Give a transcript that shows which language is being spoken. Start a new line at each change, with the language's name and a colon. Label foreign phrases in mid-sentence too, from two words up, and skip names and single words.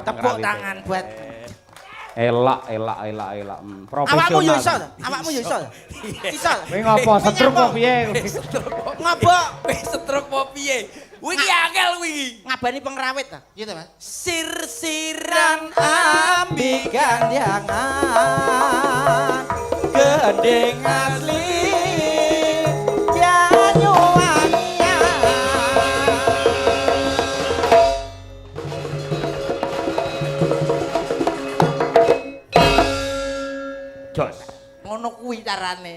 Indonesian: Tepuk pengrawit. tangan buat
Javanese: Elak. Profesional. awakmu yo iso to? Awakmu yo iso to? Iso. Kowe ngopo setruk kok piye? Ngopo? Wis setruk apa piye? Wingi angel wingi. Ngabani pengrawit ta?
Indonesian: Gitu, Mas.
Javanese: Sir-siran ambikan jangan gendeng asli Banyuwangi. Jos. Ngono kuwi carane.